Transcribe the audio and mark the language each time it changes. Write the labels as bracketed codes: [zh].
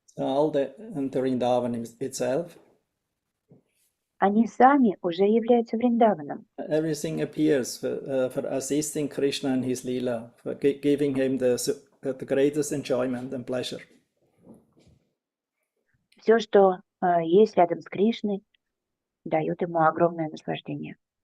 [en] And the Vrindavan itself. [ru] Они сами уже являются Вриндаваном. [en] Everything appears for assisting Krishna in his lila, for giving him the greatest enjoyment and pleasure. [ru] Все, что есть рядом с Кришной, дает ему огромное наслаждение.